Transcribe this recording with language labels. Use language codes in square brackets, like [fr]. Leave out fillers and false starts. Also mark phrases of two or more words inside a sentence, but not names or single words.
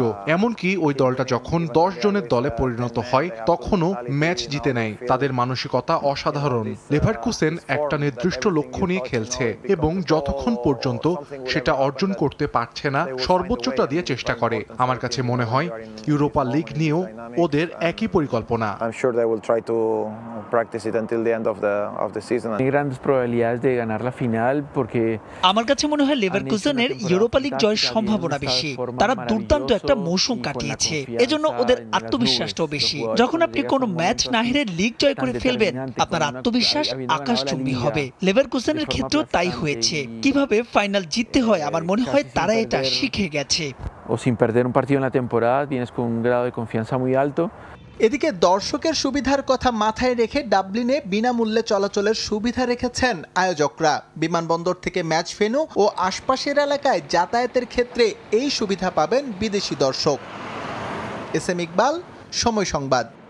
[bn] এমনকি ওই দলটা যখন 10 জনের দলে পরিণত হয় তখনও ম্যাচ জিতে নেয়। তাদের মানসিকতা অসাধারণ। লেভারকুসেন একটা নির্দিষ্ট লক্ষ্য নিয়ে খেলছে এবং যতক্ষণ পর্যন্ত সেটা অর্জন করতে পারছে না সর্বোচ্চটা দিয়ে চেষ্টা করে। আমার কাছে মনে হয় ইউরোপা লিগ নিয়েও ওদের একই পরিকল্পনা। [en] I'm sure they will try to practice it until the end of the season. [es] Grandes probabilidades de ganar la final porque [bn] আমার কাছে মনে হয় লেভারকুসেনের ইউরোপা লিগ জয়ের সম্ভাবনা বেশি। তারা দুর্দান্ত একটা মৌসুম কাটিয়েছে, এজন্য ওদের আত্মবিশ্বাসটাও বেশি। যখন আপনি কোনো ম্যাচ না হেরে লিগ জয় করে ফেলবেন, আপনার আত্মবিশ্বাস আকাশচুম্বী হবে। লেভারকুসেনের ক্ষেত্রেও তাই হয়েছে। কিভাবে ফাইনাল জিততে হয় আমার মনে হয় তারা এটা শিখে গেছে। [es] o sin perder un partido en la temporada vienes con un grado de confianza muy alto. [bn] এদিকে দর্শকের সুবিধার কথা মাথায় রেখে ডাবলিনে বিনামূল্যে চলাচলের সুবিধা রেখেছেন আয়োজকরা। বিমানবন্দর থেকে ম্যাচ ভেন্যু ও আশপাশের এলাকায় যাতায়াতের ক্ষেত্রে এই সুবিধা পাবেন বিদেশি দর্শক। এসএম ইকবাল, সময় সংবাদ।